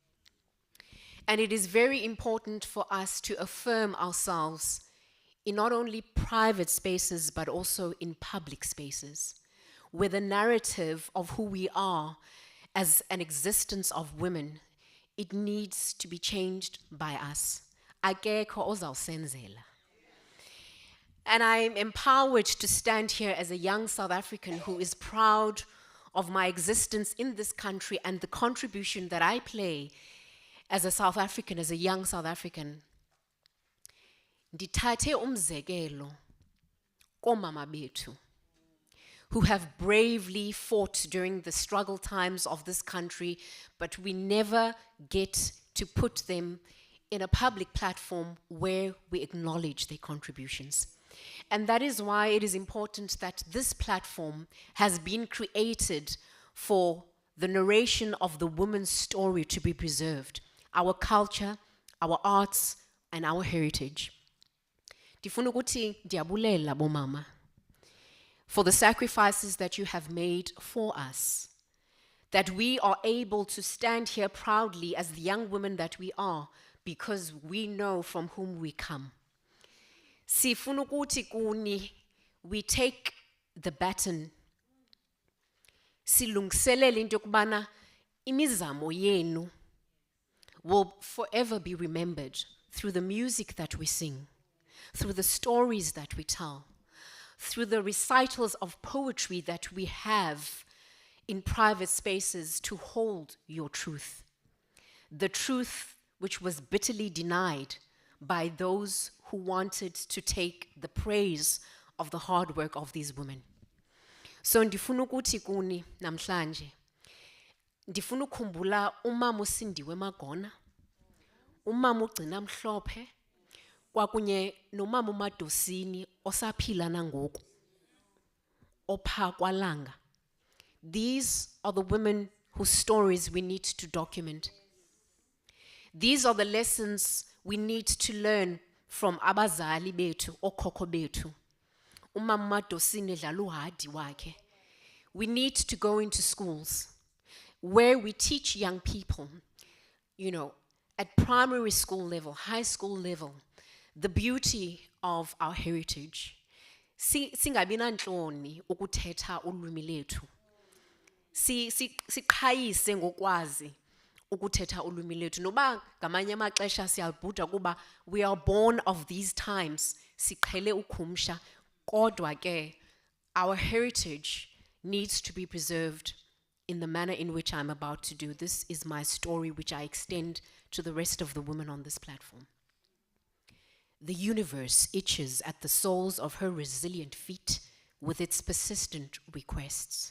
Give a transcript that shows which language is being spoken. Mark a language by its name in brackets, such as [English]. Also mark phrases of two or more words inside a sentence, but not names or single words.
[English] And it is very important for us to affirm ourselves in not only private spaces, but also in public spaces, where the narrative of who we are as an existence of women, it needs to be changed by us. [Xhosa] Akekho ozawusenzela. [English] And I'm empowered to stand here as a young South African who is proud of my existence in this country and the contribution that I play as a South African, as a young South African. [Xhosa] Ndithathe umzekelo komama bethu [English] who have bravely fought during the struggle times of this country, but we never get to put them in a public platform where we acknowledge their contributions. And that is why it is important that this platform has been created for the narration of the woman's story to be preserved, our culture, our arts, and our heritage. [Xhosa] Ndifuna ukuthi ndiyabulela bomama [English] for the sacrifices that you have made for us, that we are able to stand here proudly as the young women that we are because we know from whom we come. [Xhosa] Sifuna ukuthi kuni, [English] we take the baton, [Xhosa] silungiselele into yokubana imizamo yenu [English] will forever be remembered through the music that we sing, through the stories that we tell, through the recitals of poetry that we have in private spaces to hold your truth. The truth which was bitterly denied by those who wanted to take the praise of the hard work of these women. [Xhosa] So ndifuna ukuthi kuni namhlanje, ndifuna ukhumbula umama uSindiwe Magona, umama uGcina Mhlophe, kwakunye nomama uMadosini osaphila nangoku, opha kwalanga. [English] These are the women whose stories we need to document. These are the lessons we need to learn from [Xhosa] abazali bethu, okhokho bethu. Umama uMadosini edlala uhadi wakhe. [English] We need to go into schools where we teach young people at primary school level, high school level, the beauty of our heritage. [Xhosa] Singabi nantloni ukuthetha ulwimi lethu. Siqhayise ngokwazi ukuthetha ulwimi lethu. Noba ngamanye amaxesha siyalibhuda kuba [English] we are born of these times. [Xhosa] Siqhele ukhumsha, kodwa ke [English] our heritage needs to be preserved in the manner in which I'm about to do. This is my story, which I extend to the rest of the women on this platform. The universe itches at the soles of her resilient feet with its persistent requests.